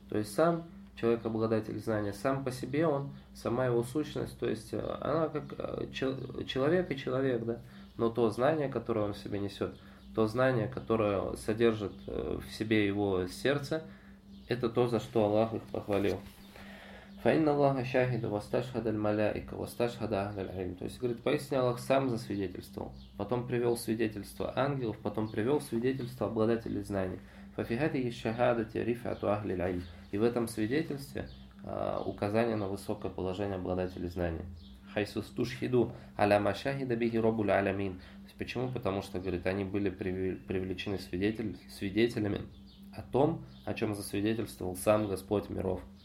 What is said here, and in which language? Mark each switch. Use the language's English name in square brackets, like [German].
[Russian] То есть сам человек обладатель знания, сам по себе он, сама его сущность, то есть она как человек и человек, да, но то знание, которое он в себе несет, то знание, которое содержит в себе его сердце, это то, за что Аллах их похвалил. [Arabic] فإن الله شاهد واستشهد الملائكة واستشهد أهل العلم. [Russian] То есть говорит, поистине Аллах сам засвидетельствовал, потом привел свидетельство ангелов, потом привел свидетельство обладателей знаний. [Arabic] ففي هذه الشهادة رفعة أهل العلم. [Russian] И в этом свидетельстве указание на высокое положение обладателей знаний. [Arabic] حيث استشهدوا على ما شهد به رب العالمين. [Russian] Почему? Потому что говорит, они были привлечены свидетелями о том, о чем засвидетельствовал сам Господь миров.